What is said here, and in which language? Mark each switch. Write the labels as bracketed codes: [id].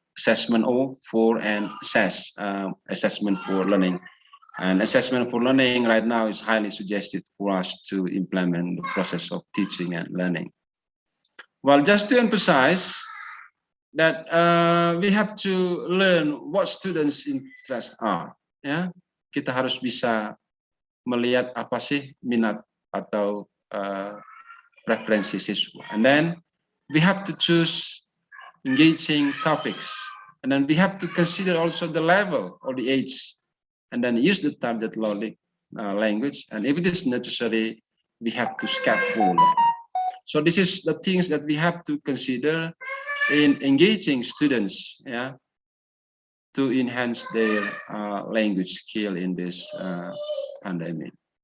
[en] Assessment for and assessment for learning. And assessment for learning right now is highly suggested for us to implement the process of teaching and learning. Well, just to emphasize that we have to learn what students' interests are. [id] Ya, kita harus bisa melihat apa sih minat atau preferensi siswa. [en] And then we have to choose engaging topics. And then we have to consider also the level or the age. And then use the target language. And if it is necessary, we have to scaffold. So this is the things that we have to consider in engaging students, yeah, to enhance their language skill in this pandemic.